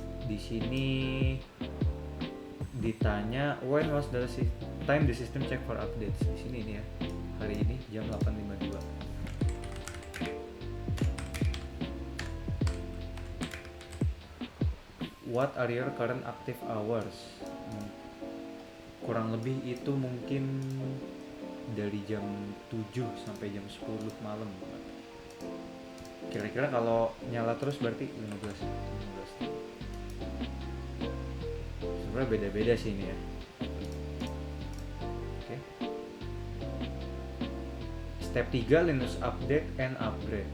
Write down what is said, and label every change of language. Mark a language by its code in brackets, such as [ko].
[id] Di sini ditanya [en] when was the time the system check for updates. [id] Di sini ini ya. Hari ini jam 8.52. [en] What are your current active hours? [id] kurang lebih itu mungkin dari jam 7 sampai jam 10 malam. Kira-kira kalau nyala terus berarti 15. Sebenarnya beda-beda sih ini ya. Oke. [en] Step 3, Linux update and upgrade.